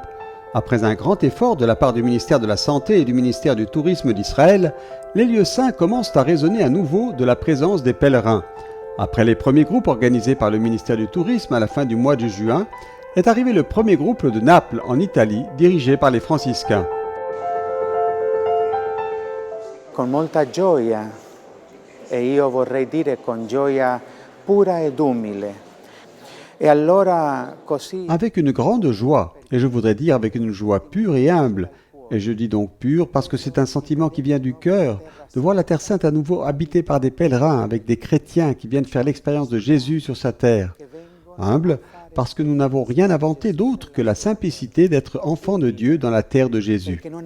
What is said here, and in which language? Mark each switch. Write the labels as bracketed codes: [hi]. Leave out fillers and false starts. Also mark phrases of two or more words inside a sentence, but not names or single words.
[fr] Après un grand effort de la part du ministère de la Santé et du ministère du Tourisme d'Israël, les lieux saints commencent à résonner à nouveau de la présence des pèlerins. Après les premiers groupes organisés par le ministère du Tourisme à la fin du mois de juin, est arrivé le premier groupe de Naples, en Italie, dirigé par les franciscains. [it] Con molta gioia, e io vorrei dire con gioia pura ed umile. [fr] Avec une grande joie, et je voudrais dire avec une joie pure et humble, et je dis donc pure parce que c'est un sentiment qui vient du cœur, de voir la Terre Sainte à nouveau habitée par des pèlerins, avec des chrétiens qui viennent faire l'expérience de Jésus sur sa terre. Humble, parce que nous n'avons rien inventé d'autre que la simplicité d'être enfants de Dieu dans la terre de Jésus.